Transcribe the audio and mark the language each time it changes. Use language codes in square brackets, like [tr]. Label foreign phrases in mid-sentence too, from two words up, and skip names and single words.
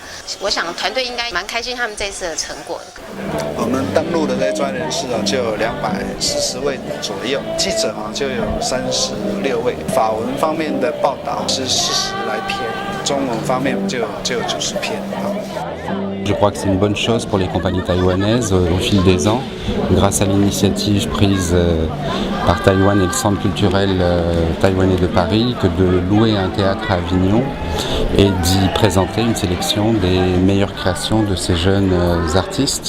[zh] 我想团队应该蛮开心他们这次的成果的。我们登录的这些专业人士就有240位左右，记者就有36位，法文方面的报道是40来篇，中文方面就有90篇。 [fr] Je crois que c'est une bonne chose pour les compagnies taïwanaises au fil des ans, grâce à l'initiative prise par Taïwan et le Centre culturel taïwanais de Paris, que de louer un théâtre à Avignon et d'y présenter une sélection des meilleures créations de ces jeunes artistes.